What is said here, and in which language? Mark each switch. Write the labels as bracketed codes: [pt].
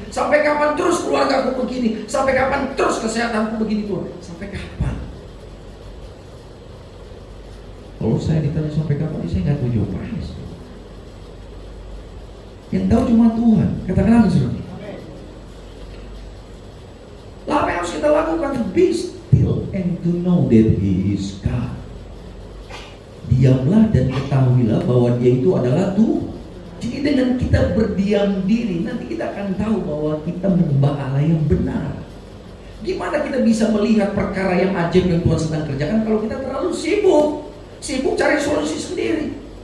[id] Sampai kapan terus keluarga aku begini? Sampai kapan terus kesehatanku begini Tuhan? Sampai kapan? Kalau saya ditanya sampai kapan, saya nggak tahu jawabannya. Yang tahu cuma Tuhan. Katakan amin, saudara. Lah, apa yang harus kita lakukan? [en] Be still and to know that He is God. [id] Diamlah dan ketahuilah bahwa Dia itu adalah Tuhan. Jadi dengan kita berdiam diri, nanti kita akan tahu bahwa kita menyembah Allah yang benar. Gimana kita bisa melihat perkara yang ajaib yang Tuhan sedang kerjakan kalau kita terlalu sibuk cari solusi sendiri.